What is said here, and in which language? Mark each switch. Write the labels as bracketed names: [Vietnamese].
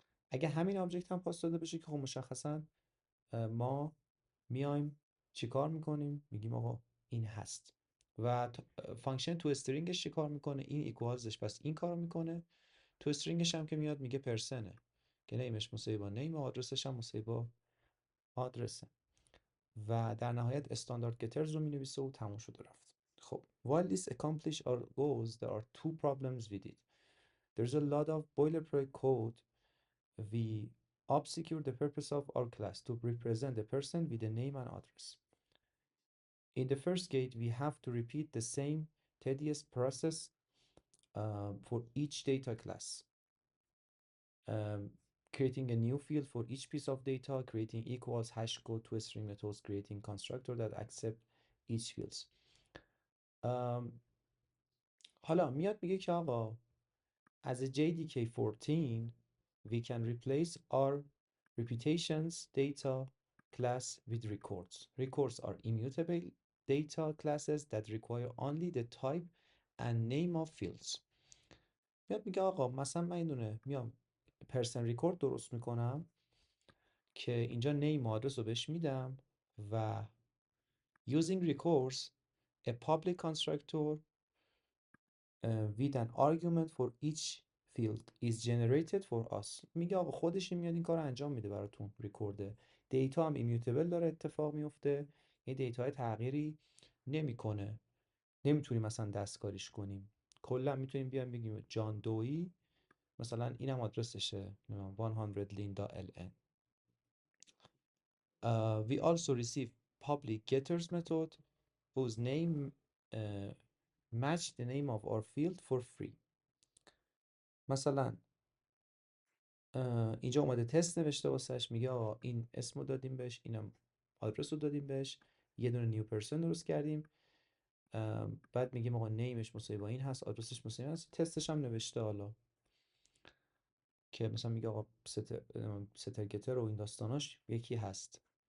[Persian] اگه همین آبجکت هم پاس داده بشه که خب مشخصا ما میایم چیکار میکنیم، میگیم آقا این هست و فانکشن تو استرینگش چیکار میکنه، این ایکوالزش پس این کارو میکنه، تو استرینگش هم که میاد میگه پرسنه که نیمش مساوی با نیم و آدرسش هم مساوی با آدرسه و در نهایت استاندارد گترز رو مینویسه و تموم شد و رفت. [English] خب while this accomplish our goals there are two problems with it. There's a lot of boilerplate code. We obscure the purpose of our class to represent the person with a name and address. In the first gate, we have to repeat the same tedious process for each data class. Creating a new field for each piece of data, creating equals, hash code, toString methods, creating constructor that accept each fields. [Persian] حالا میاد میگه که آقا [English] as a JDK14 we can replace our repetitions data class with records. Records are immutable data classes that require only the type and name of fields. [Persian] میاد میگه آقا مثلا من این دونه میام پرسن ریکورد درست میکنم که اینجا نیم و آدرس رو بهش میدم و [English] using records a public constructor with an argument for each field is generated for us. [Persian] میگه آقا خودش میاد این کار انجام میده براتون، ریکورده دیتا هم ایمیوتبل داره اتفاق میفته، این دیتا های تغییری نمیکنه، نمیتونیم مثلا دستکاریش کنیم، کلا میتونیم بیایم بگیم جان دویی مثلا اینم آدرسشه 100 linda.ln. [English] We also receive public getters method whose name match the name of our field for free. [Persian] مثلا اینجا اومده تست نوشته واسش، میگه آقا این اسمو دادیم بهش، اینم آدرس رو دادیم بهش، یه دونه نیو پرسن درست کردیم، بعد میگیم آقا نیمش مساوی با این هست، آدرسش مساوی هست، تستش هم نوشته حالا که مثلا میگه آقا ستر گتر و این داستاناش یکی هست.